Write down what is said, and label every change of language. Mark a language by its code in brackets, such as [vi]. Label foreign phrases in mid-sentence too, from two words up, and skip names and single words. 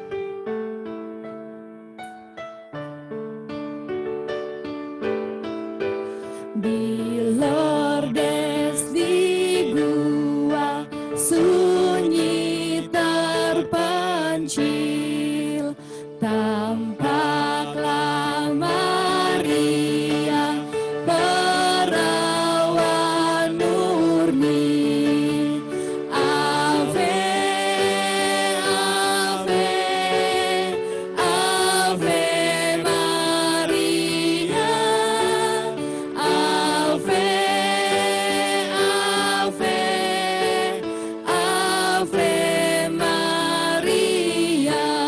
[id] Di lordes di gua sunyi terpencil, tampaklah Maria perawan murni. [la] Ave, Ave, Ave Maria. Ave, Ave, Ave Maria.